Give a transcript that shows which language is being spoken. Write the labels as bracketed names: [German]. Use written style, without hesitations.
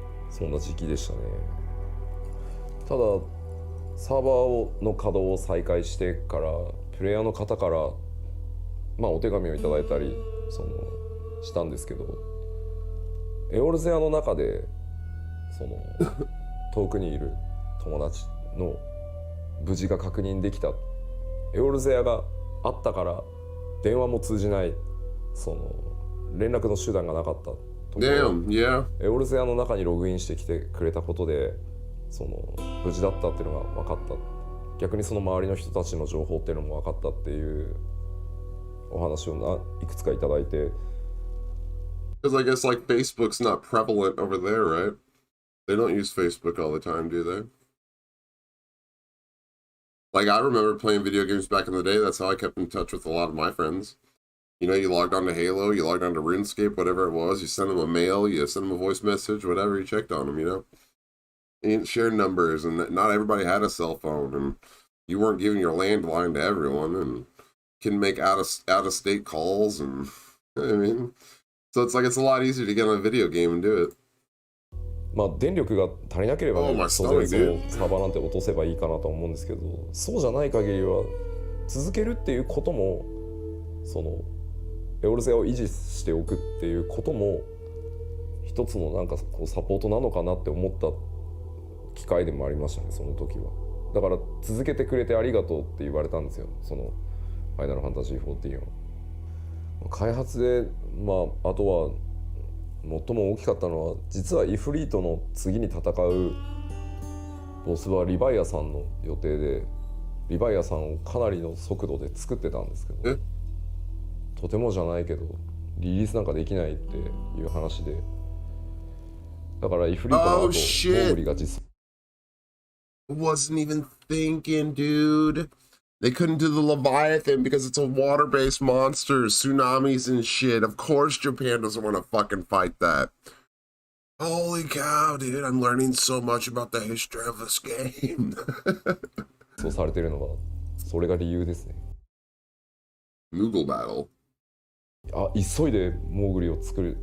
[Japanese] そんな時期でしたね。ただ、サーバーの稼働を再開してから、プレイヤーの方から、まあお手紙をいただいたり、したんですけど、エオルゼアの中で、遠くにいる友達の無事が確認できた。エオルゼアがあったから電話も通じない、連絡の手段がなかったところ、エオルゼアの中にログインしてきてくれたことで、無事だったっていうのが分かった。逆にその周りの人たちの情報っていうのも分かったっていうお話をいくつかいただいて。 [English] Because I guess like Facebook's not prevalent over there, right? They don't use Facebook all the time, do they? Like I remember playing video games back in the day. That's how I kept in touch with a lot of my friends. You know, you logged on to Halo, you logged on to RuneScape, whatever it was. You sent them a mail, you sent them a voice message, whatever. You checked on them, you know. You shared numbers, and not everybody had a cell phone, and you weren't giving your landline to everyone, and can make out of state calls, and I mean, so it's like it's a lot easier to get on a video game and do it. [Japanese] まあ電力が足りなければ、ね、当然サーバーなんて落とせばいいかなと思うんですけど、そうじゃない限りは続けるっていうことも、エオルゼアを維持しておくっていうことも一つのなんかこうサポートなのかなって思った機会でもありましたね、その時は。だから続けてくれてありがとうって言われたんですよ、ファイナルファンタジー14を。開発で、まああとは最も大きかったのは、実はイフリートの次に戦うボスはリヴァイアさんの予定で、リヴァイアさんをかなりの速度で作ってたんですけど、とてもじゃないけどリリースなんかできないっていう話で、だからイフリートの後、モーグリが実 [English] Wasn't even thinking, dude. They couldn't do the Leviathan because it's a water-based monster, tsunamis and shit. Of course Japan doesn't want to fucking fight that. Holy cow, dude. I'm learning so much about the history of this game. [Japanese] そうされてるのが、それが理由ですね。 [English] Moogle battle. [Japanese] あ、急いでモーグリを作る。